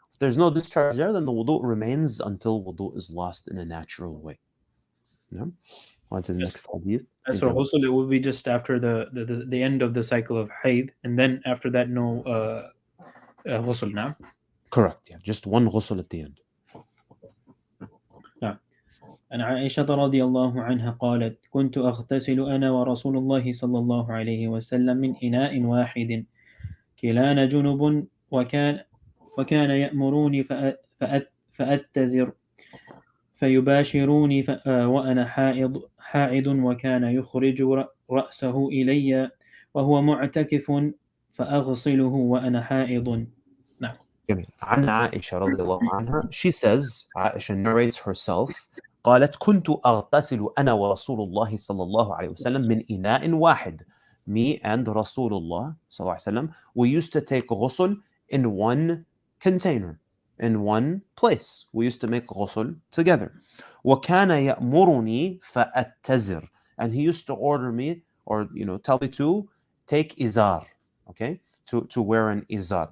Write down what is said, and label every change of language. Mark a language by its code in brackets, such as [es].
[en] If there's no discharge there, then the wudu remains until wudu is lost in a natural way. Yeah. On to the next hadith. As for ghusl, it would be just after the end of the cycle of hayd, and then after that, no ghusl now. Correct. Yeah, just one ghusl at the end. [ar] نعم. عن عائشة رضي الله عنها قالت: كنت أغتسل أنا ورسول الله صلى الله عليه وسلم من إناء واحد كلانا جنب وكان يأمروني فأتزر فيباشروني وأنا حائض وكان يخرج رأسه إلي وهو معتكف فأغسله وأنا حائض. نعم. جميل. عن عائشة رضي الله عنها, [en] she says, Aisha narrates herself, [ar] قالت كنت أغتسل أنا ورسول الله صلى الله عليه وسلم من إناء واحد. [en] Me and Rasulullah [ar] صلى الله عليه وسلم, [en] we used to take ghusl in one container, in one place. We used to make ghusl together. [ar] وكان يأمرني فأتزر, [en] and he used to order me, or tell me to take izar, okay, to wear an izar.